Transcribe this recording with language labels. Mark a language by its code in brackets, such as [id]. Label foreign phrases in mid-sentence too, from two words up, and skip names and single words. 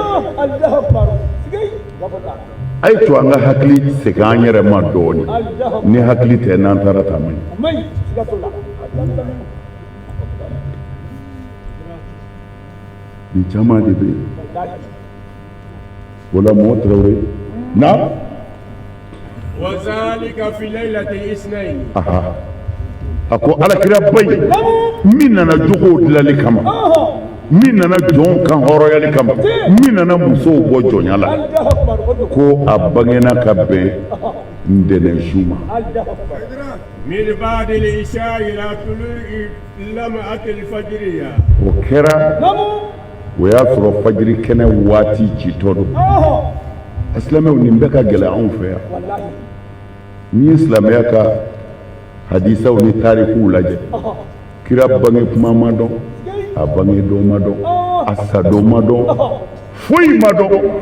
[bm] a ye to an ka hakili segin an yɛrɛ ma dɔɔnin ni hakili tɛ n'an taara ta man ɲi nin caman de bɛ yen o la mɔgɔ Tarawele na [ar] وذلك في ليلة الاثنين [bm] a ko alakira ba in min nana jogow dilali kama min nana jɔnw kan hɔrɔnyali kama min nana musow bɔ jɔnya la ko a bangena ka bɛn ntɛnɛnsu ma [ar] من بعد العشاء إلى طلوع لمعة الفجر [bm] o kɛra o y'a sɔrɔ fajiri kɛnɛ waati citɔ don silamɛw nin bɛɛ ka gɛlɛn anw fɛ yan n'i ye silamɛya ka hadisaw ni tarikuw lajɛ kira bange kuma ma dɔn a bange don ma dɔn a sa don ma dɔn foyi ma dɔn